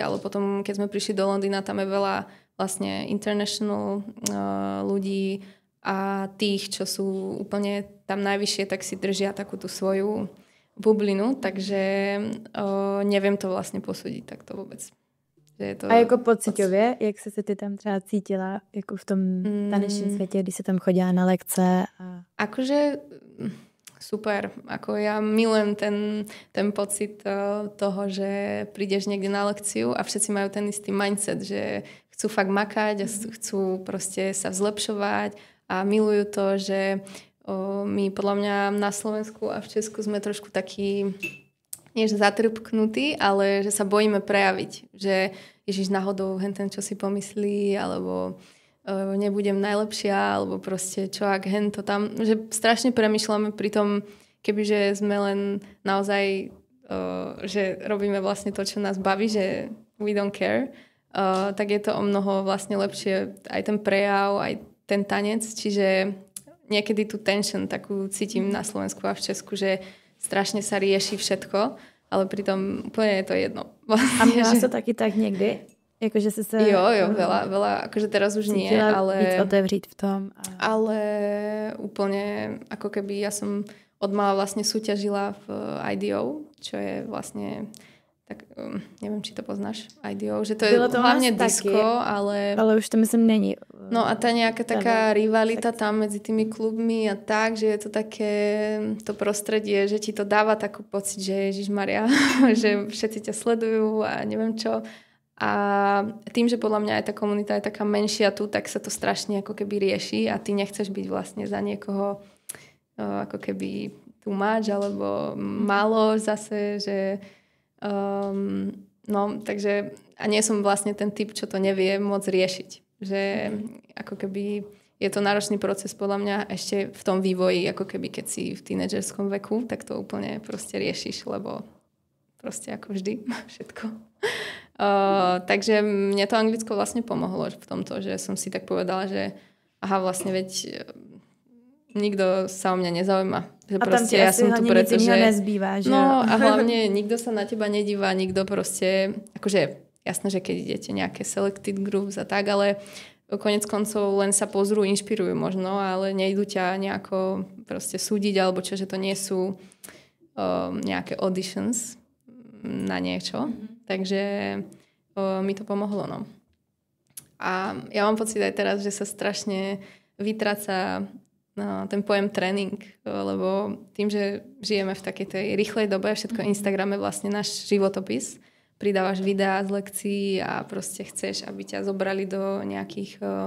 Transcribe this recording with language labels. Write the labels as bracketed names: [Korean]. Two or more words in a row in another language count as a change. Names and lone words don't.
[Slovak] Ale potom, keď sme prišli do Londýna, tam je veľa vlastne international ľudí a tých, čo sú úplne tam najvyššie, tak si držia takú tú svoju bublinu. Takže neviem to vlastne posúdiť takto vôbec. Že je to [Czech] a jako pocitově, jak jsi se ty tam třeba cítila jako v tom tanečním světě, když se tam chodila na lekce? [Slovak] Akože... Super. Ako ja milujem ten pocit toho, že prídeš niekde na lekciu a všetci majú ten istý mindset, že chcú fakt makať a chcú proste sa vzlepšovať a milujú to, že my podľa mňa na Slovensku a v Česku sme trošku takí, nie že zatrpknutí, ale že sa bojíme prejaviť, že Ježiš náhodou henten čo si pomyslí, alebo nebudem najlepšia, alebo proste čo ak hen to tam, že strašne premýšľame pri tom, kebyže sme len naozaj, že robíme vlastne to, čo nás baví, že [English] we don't care, [Slovak] tak je to o mnoho vlastne lepšie aj ten prejav, aj ten tanec, čiže niekedy tú tension takú cítim na Slovensku a v Česku, že strašne sa rieši všetko, ale pritom úplne je to jedno. [Czech] A měla to taky tak někdy? Jakože si se... Jo, [Slovak] veľa, akože teraz už nie, ale... [Czech] víc otevřít v tom. [Slovak] Ale úplne, ako keby ja som od mala vlastne súťažila v IDO, čo je vlastne, tak neviem, či to poznáš, IDO, že to je to hlavne disco, ale... [Czech] Ale už to myslím není. [Slovak] No a tá nejaká taká rivalita tam medzi tými klubmi a tak, že je to také, to prostredie, že ti to dáva takú pocit, že Ježišmaria, že všetci ťa sledujú a neviem čo. A tým, že podľa mňa aj tá komunita je taká menšia tu, tak sa to strašne ako keby rieši a ty nechceš byť vlastne za niekoho ako keby [English] too much [Slovak] alebo málo zase, že no, takže a nie som vlastne ten typ, čo to nevie môcť riešiť. Že ako keby je to náročný proces podľa mňa ešte v tom vývoji, ako keby keď si v tínedžerskom veku, tak to úplne proste riešiš, lebo proste ako vždy všetko. Takže mne to Anglicko vlastne pomohlo v tomto, že som si tak povedala, že aha, vlastne veď nikto sa o mňa nezaujíma. Že a tam ti ja asi hlavne nic iného nezbýva. Že no a hlavne nikto sa na teba nedíva, nikto proste, akože jasné, že keď idete nejaké [English] selected groups [Slovak] a tak, ale konec koncov len sa pozrú, inšpirujú možno, ale nejdu ťa nejako proste súdiť, alebo čo, že to nie sú nejaké auditions na niečo. Takže mi to pomohlo, no. A ja mám pocit aj teraz, že sa strašne vytráca ten pojem tréning, lebo tým, že žijeme v takej tej rýchlej dobe, všetko Instagram je vlastne náš životopis, pridávaš videá z lekcií a proste chceš, aby ťa zobrali do nejakých